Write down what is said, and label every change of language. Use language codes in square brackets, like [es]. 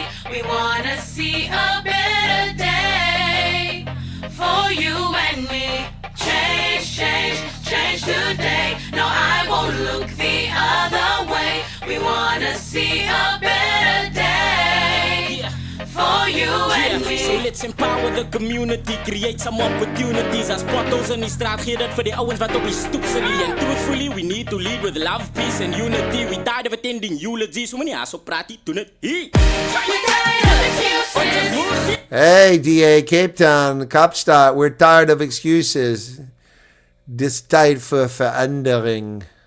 [en] We wanna see a better day for you and me. Change today. No, I won't look the other way. We wanna see a better day for you and me. So let's empower the community, create some opportunities. [af] As potholes in die straat gee dit vir die ouens wat op die stoep sit. [en] And truthfully, we need to lead with love, peace and unity. We tired of attending eulogies. So many [af] aso praat die doen dit. [en] Hey, DA, Cape Town, Kaapstad, we're tired of excuses. [af] Dis tyd vir verandering.